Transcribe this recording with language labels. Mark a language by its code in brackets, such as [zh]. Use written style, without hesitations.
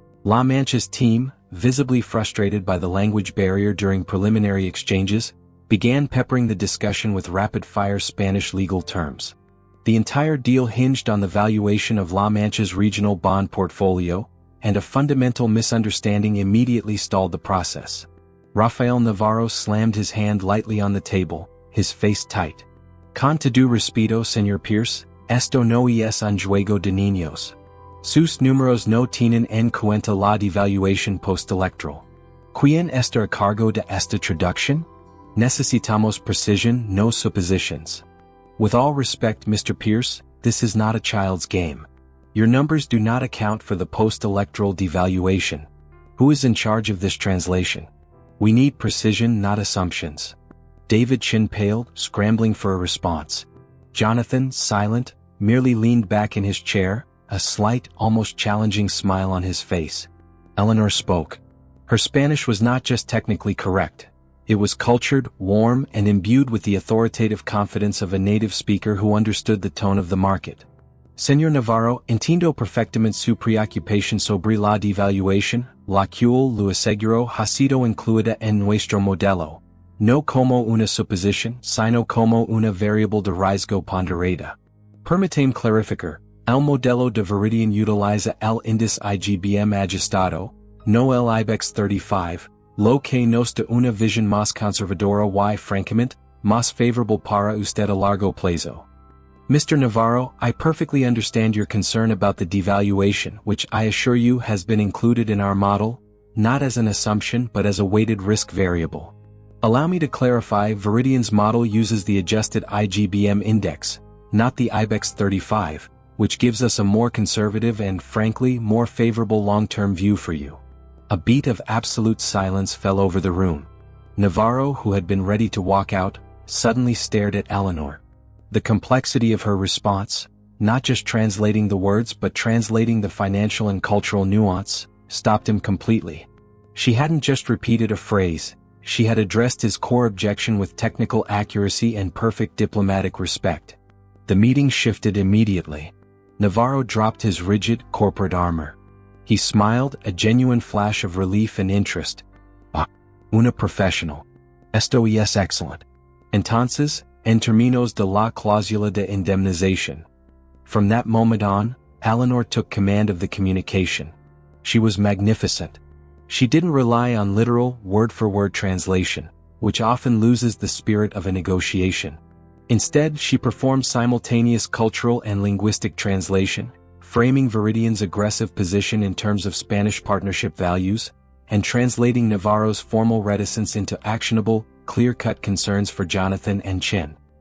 [en] La Mancha's team, visibly frustrated by the language barrier during preliminary exchanges, began peppering the discussion with rapid-fire Spanish legal terms. The entire deal hinged on the valuation of La Mancha's regional bond portfolio, and a fundamental misunderstanding immediately stalled the process. Rafael Navarro slammed his hand lightly on the table, his face tight. [es] "Con todo respeto, Señor Pierce, esto no es un juego de niños. Sus números no tienen en cuenta la devaluación post-electoral. ¿Quién está a cargo de esta traducción? Necesitamos precision, no suppositions. [en] With all respect, Mr. Pierce, this is not a child's game. Your numbers do not account for the post-electoral devaluation. Who is in charge of this translation? We need precision, not assumptions." David Chin paled, scrambling for a response. Jonathan, silent, merely leaned back in his chair, a slight, almost challenging smile on his face. Eleanor spoke. Her Spanish was not just technically correct. It was cultured, warm, and imbued with the authoritative confidence of a native speaker who understood the tone of the market. [es] "Señor Navarro, entiendo perfectamente su preocupación sobre la devaluación, la cual lo aseguro ha sido incluida en nuestro modelo, no como una suposición, sino como una variable de riesgo ponderada. Permítame clarificar, el modelo de Veridian utiliza el índice IGBM ajustado, no el IBEX 35, lo que nos da una visión más conservadora y francamente, más favorable para usted a largo plazo. [en] Mr. Navarro, I perfectly understand your concern about the devaluation, which I assure you has been included in our model, not as an assumption but as a weighted risk variable. Allow me to clarify, Veridian's model uses the adjusted IGBM index, not the IBEX 35, which gives us a more conservative and, frankly, more favorable long-term view for you. A beat of absolute silence fell over the room. Navarro, who had been ready to walk out, suddenly stared at Eleanor. The complexity of her response, not just translating the words but translating the financial and cultural nuance, stopped him completely. She hadn't just repeated a phrase, she had addressed his core objection with technical accuracy and perfect diplomatic respect. The meeting shifted immediately. Navarro dropped his rigid, corporate armor. He smiled, a genuine flash of relief and interest. [es] "Ah, una profesional. Esto es excellent. Entonces, en términos de la cláusula de indemnización." [en] From that moment on, Eleanor took command of the communication. She was magnificent. She didn't rely on literal, word-for-word translation, which often loses the spirit of a negotiation. Instead, she performed simultaneous cultural and linguistic translation, framing Veridian's aggressive position in terms of Spanish partnership values, and translating Navarro's formal reticence into actionable, clear-cut concerns for Jonathan and Chin.